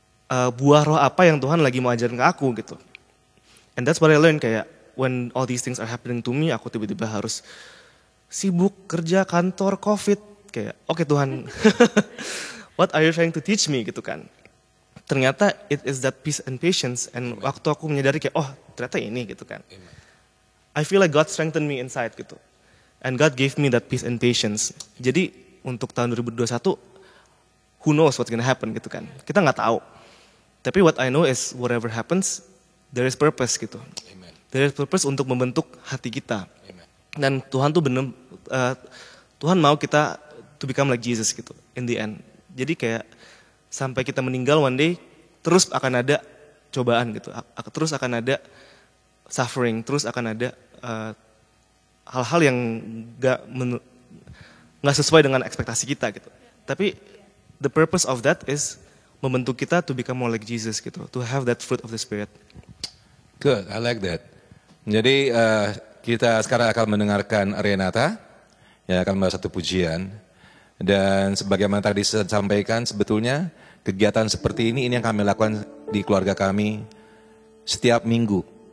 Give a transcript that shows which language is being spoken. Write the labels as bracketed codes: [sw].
[id] Buah roh apa yang Tuhan lagi mau ajarin ke aku gitu. [en] And that's what I learned [id] kayak, [en] when all these things are happening to me, [id] aku tiba-tiba harus sibuk kerja kantor COVID kayak oke Tuhan [en] what are you trying to teach me [id] gitu kan. Ternyata [en] it is that peace and patience, and [id] waktu aku menyadari kayak oh ternyata ini gitu kan. [en] I feel like God strengthened me inside [id] gitu. [en] And God gave me that peace and patience. [id] Jadi untuk tahun 2021 [en] who knows what's gonna happen [id] gitu kan. Kita nggak tahu. Tapi [en] what I know is whatever happens there is purpose [id] gitu. Amen. [en] There is purpose [id] untuk membentuk hati kita. Amen. Dan Tuhan tuh bener Tuhan mau kita [en] to become like Jesus [id] gitu [en] in the end. [id] Jadi kayak sampai kita meninggal [en] one day [id] terus akan ada cobaan gitu. Terus akan ada suffering, terus akan ada hal-hal yang nggak sesuai dengan ekspektasi kita gitu. Tapi [en] the purpose of that is [id] membentuk kita [en] to become more like Jesus [id] gitu, [en] to have that fruit of the Spirit. Good, I like that. [id] Jadi kita sekarang akan mendengarkan Renata yang akan membawa satu pujian. Dan sebagaimana tadi saya sampaikan, sebetulnya kegiatan seperti ini yang kami lakukan di keluarga kami setiap minggu.